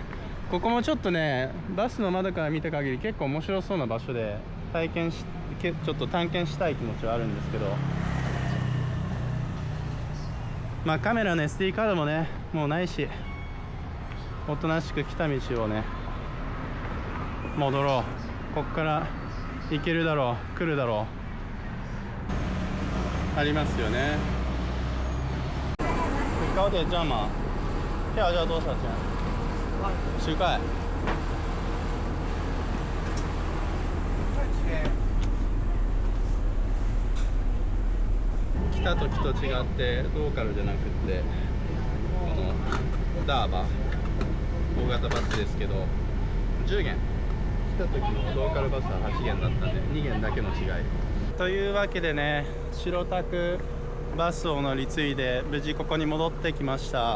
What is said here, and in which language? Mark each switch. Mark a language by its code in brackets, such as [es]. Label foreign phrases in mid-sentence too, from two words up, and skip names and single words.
[ja] ここもちょっとねバスの窓から見た限り結構面白そうな場所でちょっと探検したい気持ちはあるんですけど、まあカメラの SD カードもねもうないし、おとなしく来た道をね戻ろう。こっから行けるだろう、来るだろう、ありますよね。 [zh] 高铁站嘛，票要多少钱？10块。 [ja] 来た時と違ってローカルじゃなくってこのダーバ大型バスですけど10元、来た時のローカルバスは8元だったんで2元だけの違いというわけでね、白タクバスを乗り継いで無事ここに戻ってきました。